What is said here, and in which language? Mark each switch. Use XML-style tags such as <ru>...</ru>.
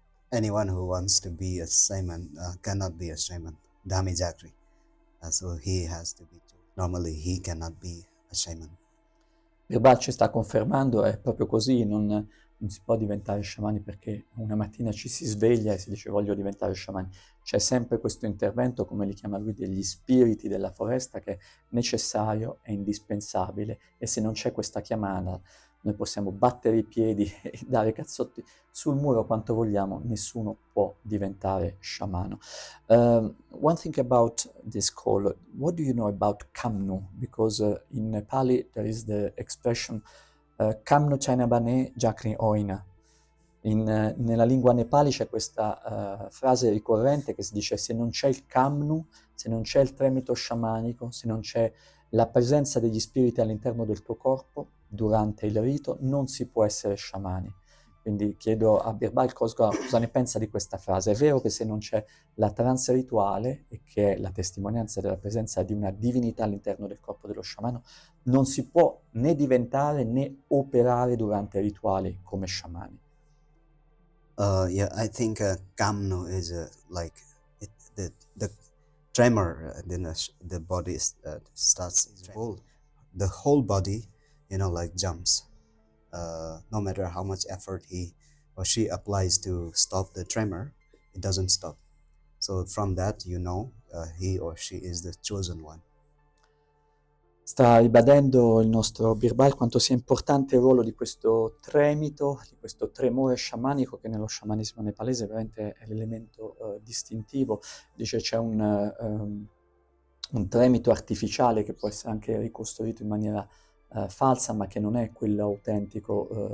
<en>Anyone who wants to be a shaman cannot be a shaman. Dhami Jakri. So he has to be. Normally, he cannot be a shaman.</en> <it>Birbal ci sta confermando, è proprio così, non si può diventare sciamani perché una mattina ci si sveglia e si dice voglio diventare sciamani. C'è sempre questo intervento, come li chiama lui, degli spiriti della foresta, che è necessario, è indispensabile, e se non c'è questa chiamata noi possiamo battere i piedi e dare cazzotti sul muro quanto vogliamo, nessuno può diventare sciamano.</it> <en>One thing about this call, what do you know about Kamnu? Because in Nepali there is the expression</en> <ne>Kamnu Chainabane Jakri Oina.</ne> <it>Nella lingua nepali c'è questa frase ricorrente che si dice: se non c'è il Kamnu, se non c'è il tremito sciamanico, se non c'è la presenza degli spiriti all'interno del tuo corpo durante il rito, non si può essere sciamani. Quindi chiedo a Birbal cosa ne pensa di questa frase. È vero che se non c'è la trance rituale, e che è la testimonianza della presenza di una divinità all'interno del corpo dello sciamano, non si può né diventare né operare durante i rituali come sciamani.</it> <en>Yeah, I think Kamno is like the tremor, then the body starts to revolt. the whole body, like jumps. No matter how much effort he or she applies to stop the tremor, it doesn't stop. So from that, he or she is the chosen one.</en> <it>Sta ribadendo il nostro Birbal quanto sia importante il ruolo di questo tremito, di questo tremore sciamanico, che nello sciamanesimo nepalese veramente è l'elemento distintivo. Dice c'è un tremito artificiale che può essere anche ricostruito in maniera falsa, ma che non è quello autentico.</it>